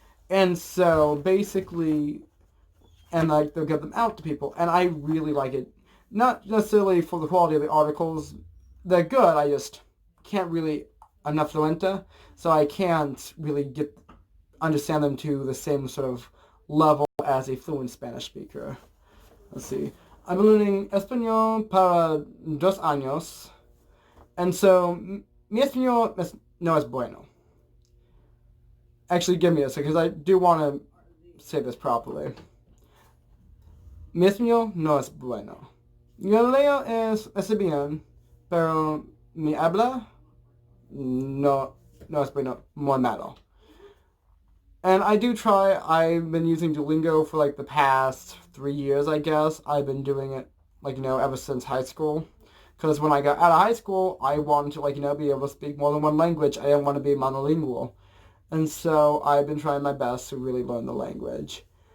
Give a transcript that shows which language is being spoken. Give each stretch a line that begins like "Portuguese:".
English: And so basically, and like they'll get them out to people, and I really like it. Not necessarily for the quality of the articles. They're good, I just can't really, I'm not fluente, so I can't really understand them to the same sort of level as a fluent Spanish speaker. Let's see. I'm learning
Spanish: Español para 2 años,
English: and so
Spanish: mi español no es bueno. Actually, give me a second, because I do want to say this properly. Mi español no es bueno. Yo leo es bien, pero mi habla no es bueno, muy malo.
English: And I do try. I've been using Duolingo for like the past 3 years, I guess. I've been doing it, like, ever since high school. Because when I got out of high school, I wanted to, like, be able to speak more than one language. I didn't want to be monolingual. And so I've been trying my best to really learn the language.